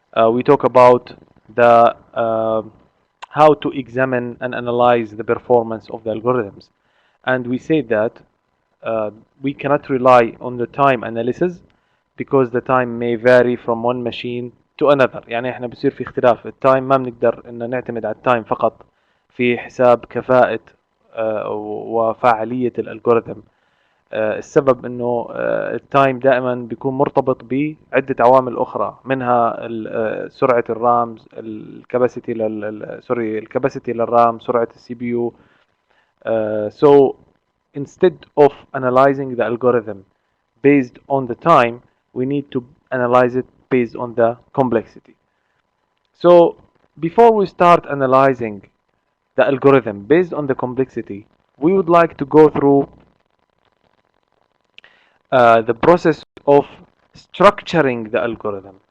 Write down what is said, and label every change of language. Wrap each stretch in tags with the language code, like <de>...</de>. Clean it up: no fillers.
<en>We talk about the how to examine and analyze the performance of the algorithms, and we say that uh, we cannot rely on the time analysis because the time may vary from one machine to another.</en> <ar>يعني احنا بصير في اختلاف التايم، ما بنقدر ان نعتمد على التايم فقط في حساب كفاءة وفاعلية الالجوريثم. السبب انه التايم دائما بيكون مرتبط بعدة عوامل اخرى، منها سرعة الرامز، الكباسيتي سوري الكباسيتي للرام، سرعة السي بي يو.</ar> <en>So instead of analyzing the algorithm based on the time, we need to analyze it based on the complexity. So before we start analyzing the algorithm based on the complexity, we would like to go through the process of structuring the algorithm.</en>